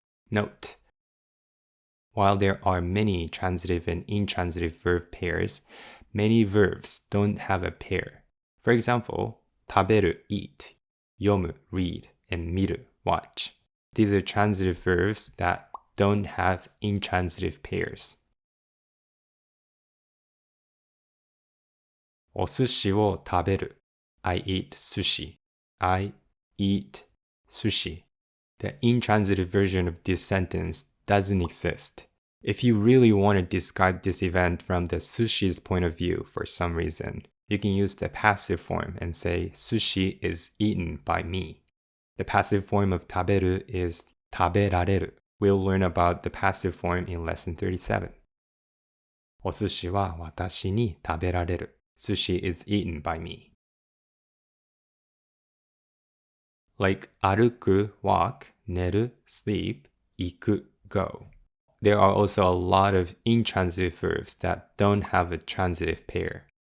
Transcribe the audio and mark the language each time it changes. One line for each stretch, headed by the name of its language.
English: Note: while there are many transitive and intransitive verb pairs, many verbs don't have a pair. For example, 食べる eat, 読む read, and 見る watch. These are transitive verbs that don't have intransitive pairs.
Japanese: お寿司を食べる
English: I eat sushi. I eat sushi. The intransitive version of this sentence doesn't exist. If you really want to describe this event from the sushi's point of view for some reason, you can use the passive form and say sushi is eaten by me. The passive form of 食べる is 食べられる. We'll learn about the passive form in lesson 37.
Japanese: お寿司は私に食べられる.
English: Sushi is eaten by me. Like 歩く walk, 寝る sleep, 行く go. There are also a lot of intransitive verbs that don't have a transitive pair.